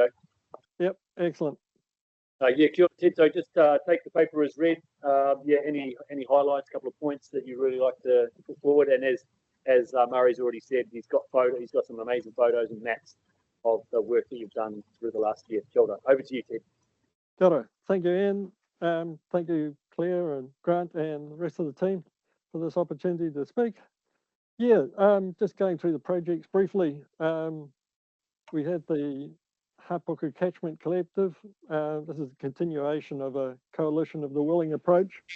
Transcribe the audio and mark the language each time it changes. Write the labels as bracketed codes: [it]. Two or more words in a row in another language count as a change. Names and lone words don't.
[en] Yep, excellent. Yeah, [mi] Kia ora, [en] Ted. So just take the paper as read. Yeah, any highlights, a couple of points that you really like to put forward, and as Murray's already said, he's got some amazing photos and maps of the work that you've done through the last year. [mi] Kia ora. [en] Over to you, Ted. [mi] Kia ora. [en] Thank you, Ian. Thank you, Claire and Grant and the rest of the team for this opportunity to speak. Yeah, just going through the projects briefly. We had the Hapuku Catchment Collective. This is a continuation of a coalition of the willing approach.